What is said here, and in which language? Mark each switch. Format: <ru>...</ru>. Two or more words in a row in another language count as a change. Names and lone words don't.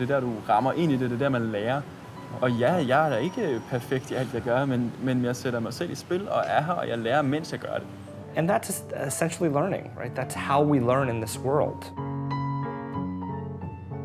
<da>Det er der, du rammer ind i det. Det er der, man lærer. Og ja, jeg er da ikke perfekt i alt, jeg gør, men jeg sætter mig selv i spil og er her, og jeg lærer, mens jeg gør det.</da> <en>And that's essentially learning, right? That's how we learn in this world.</en>